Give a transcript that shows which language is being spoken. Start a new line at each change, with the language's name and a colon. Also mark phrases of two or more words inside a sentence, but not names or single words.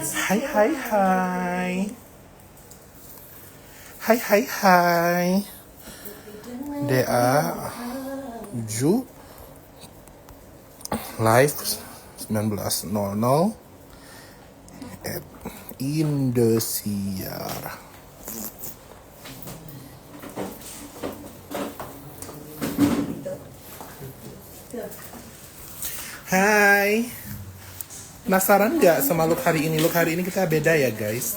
Indonesian: Hai hai hai. Hai hai hai.
English: DA 7 live 19.00 at Indosiar.
Indonesian: Hai. Penasaran nggak sama look hari ini? Look hari ini kita beda ya guys.